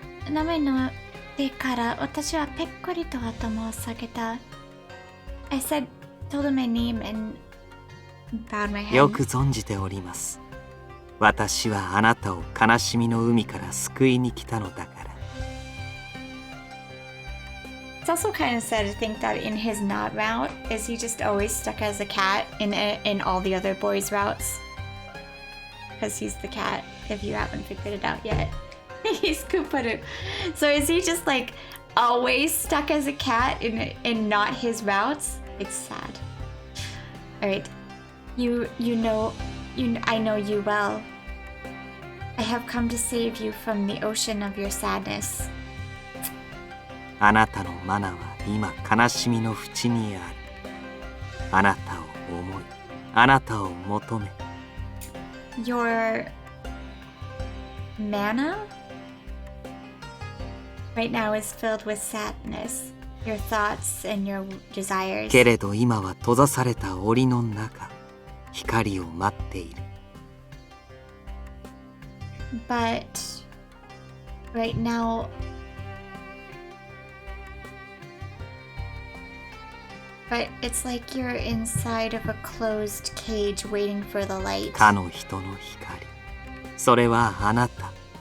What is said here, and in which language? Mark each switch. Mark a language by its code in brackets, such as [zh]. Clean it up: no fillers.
[ja] 名前の手から私はぺっこりと頭を下げた。 [en] I said, told him my name and bowed my head. [ja] よく存じております。私はあなたを悲しみの海から救いに来たのだから。 [en] It's also kind of sad to think that in his not route, is he just always stuck as a cat in all the other boys' routes? Because he's the cat, if you haven't figured it out yet. He's Kooparu. So is he just like always stuck as a cat in not his routes? It's sad. Alright. I know you well. I have come to save you from the ocean of your sadness. [ja] あなたのマナは今悲しみの淵にある。あなたを思い、あなたを求め。 [en] Your mana right now is filled with sadness. Your thoughts and your desires. [ja] けれど今は閉ざされた檻の中、光を待っている。 [en] But right now, but it's like you're inside of a closed cage waiting for the light. [ja] かの人の光。それはあなた。